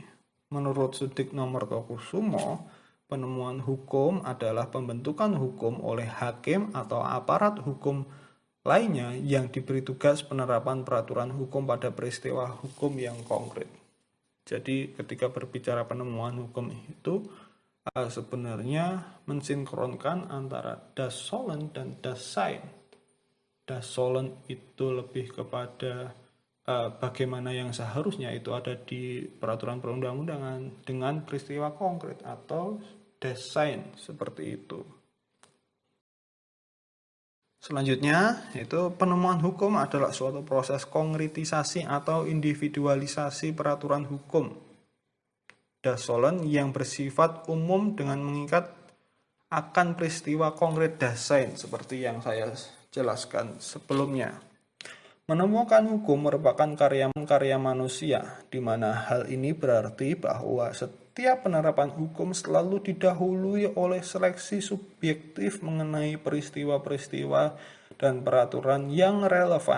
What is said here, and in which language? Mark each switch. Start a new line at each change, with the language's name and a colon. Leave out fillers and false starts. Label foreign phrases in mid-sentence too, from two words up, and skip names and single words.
Indonesian: Menurut Sudikno Mertokusumo, penemuan hukum adalah pembentukan hukum oleh hakim atau aparat hukum lainnya yang diberi tugas penerapan peraturan hukum pada peristiwa hukum yang konkret. Jadi ketika berbicara penemuan hukum itu sebenarnya mensinkronkan antara
German: das Sollen
Indonesian: dan
German: das Sein. Das Sollen
Indonesian: itu lebih kepada bagaimana yang seharusnya itu ada di peraturan perundang-undangan dengan peristiwa konkret, atau
German: das Sein
Indonesian: seperti itu. Selanjutnya, itu penemuan hukum adalah suatu proses konkretisasi atau individualisasi peraturan hukum
German: das Sollen
Indonesian: yang bersifat umum dengan mengikat akan peristiwa konkret
German: das Sein
Indonesian: seperti yang saya jelaskan sebelumnya. Menemukan hukum merupakan karya manusia, di mana hal ini berarti bahwa setiap penerapan hukum selalu didahului oleh seleksi subjektif mengenai peristiwa-peristiwa dan peraturan yang relevan.